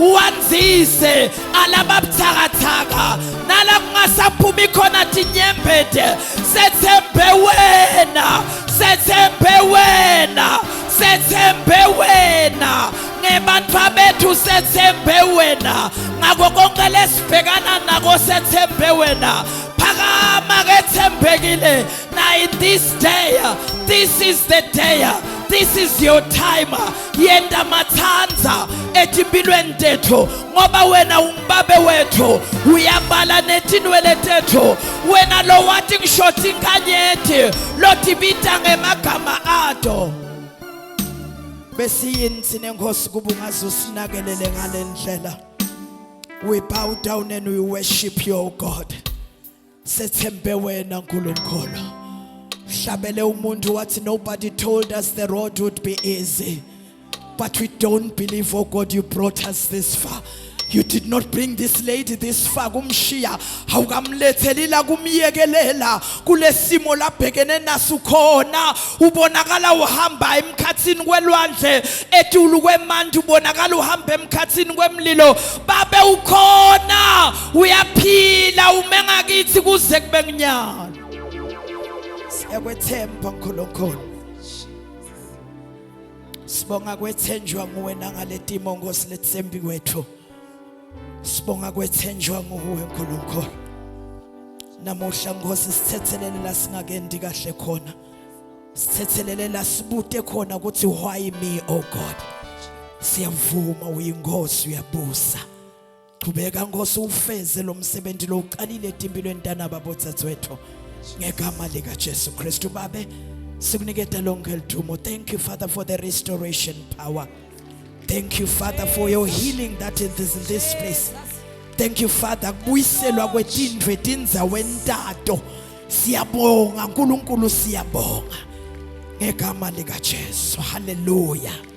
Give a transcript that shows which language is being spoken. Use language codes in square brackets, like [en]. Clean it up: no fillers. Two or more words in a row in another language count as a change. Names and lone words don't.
[ss] uwanzise alababuthakathaka nala kungasaphumi khona tinyembede sethembe wena sethembe wena sethembe wena ngebantwa bethu sethembe wena ngako konke lesibhekana nako sethembe wena phakama kethembekile na [en] in this day, this is the day, this is your time. [ss] Yenda mathanza etimpilweni tethu ngoba wena umbabe wethu uyabala netinwele tethu wena lo wathi ngishoti inkanyeti lotibita ngemagama ato besiyini sinenkosi kuba ungazosinakele ngalendlela. [en] We bow down and we worship you, O God. [ss] Sethembe wena nkulunkulu hlabele umuntu wathi [en] nobody told us the road would be easy, but we don't believe, oh God, you brought us this far. You did not bring this lady this far. [ss] Kumshiya awukamlethelila kumyekelela kulesimo labhekene naso khona ubonakala uhamba emkhathini kwelwandle etulu kwemanti ubonakala uhamba emkhathini kwemlilo babe ukhona uyaphila umenga kithi kuze kube kunyalo. Siyakwethemba nkulunkulu, sibonga kwethenjwa nguwena ngaletimo Nkosi letsembi kwethu. Sibonga kwethenjwa nguwe nkulunkulu. Namuhla Nkosi sithethelele la singakendi kahle khona. Sithethelele la sibute khona ukuthi [en] why me, oh God. [ss] Siyavuma uyinkosi uyabusa. Qhubeka Nkosi ufeze lo msebenzi lo uqalile etimpilweni ntanaba botsatsethu. Ngegama lika Jesu Kristu babe sikuniketa lonke lithumo. [en] Thank you Father for the restoration power. Thank you Father for your healing that is in this place. Thank you Father [ss] kubuyiselwa kwetindlu etindzawo entato. Siyabonga uNkulunkulu siyabonga. Ngegama lika Jesu. Hallelujah.